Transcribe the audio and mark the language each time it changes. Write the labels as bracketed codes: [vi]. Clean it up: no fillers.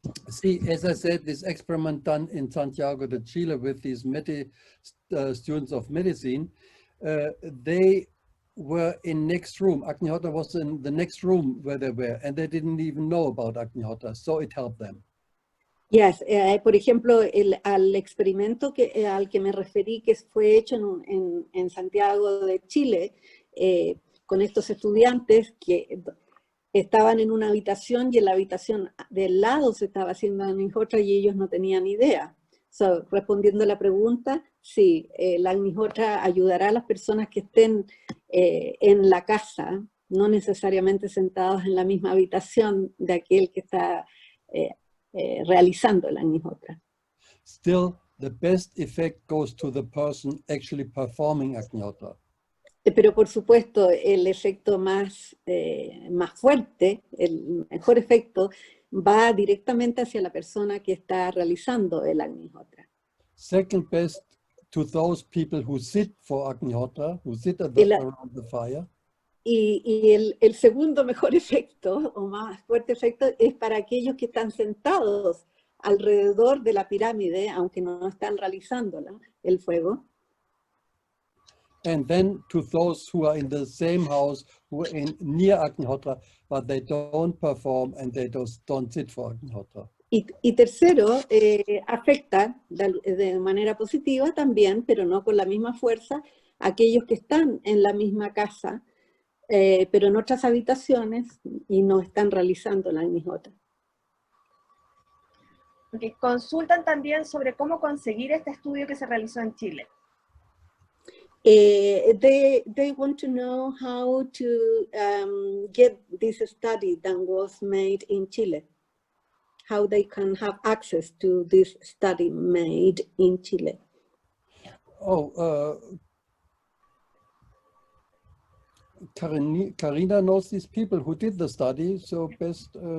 [en] See, as I said, this experiment done in Santiago de Chile with these students of medicine, they were in next room. Agnihotra was in the next room where they were, and they didn't even know about Agnihotra, so it helped them. [es] Yes, por ejemplo, al experimento al que me referí, que fue hecho en Santiago de Chile, con estos estudiantes que estaban en una habitación y en la habitación del lado se estaba haciendo Agnihotra y ellos no tenían idea. So, respondiendo a la pregunta, sí, la Agnihotra ayudará a las personas que estén en la casa, no necesariamente sentados en la misma habitación de aquel que está realizando la Agnihotra. [en] Still, the best effect goes to the person actually performing Agnihotra. [es] Pero por supuesto, el efecto más fuerte, el mejor efecto, va directamente hacia la persona que está realizando el Agnihotra. [en] Second best to those people who sit for Agnihotra, who sit around the fire. [es] Y el segundo mejor efecto, o más fuerte efecto, es para aquellos que están sentados alrededor de la pirámide, aunque no están realizando el fuego. [en] And then to those who are in the same house, who are near Agnihotra, but they don't perform and they don't sit for Agnihotra. [es] Y tercero, afecta de manera positiva también, pero no con la misma fuerza, a aquellos que están en la misma casa, pero en otras habitaciones y no están realizando la Agnihotra. [en] Okay. [es] Consultan también sobre cómo conseguir este estudio que se realizó en Chile. [en] They want to know how to get this study that was made in Chile. How they can have access to this study made in Chile. Oh, Karina knows these people who did the study, so best...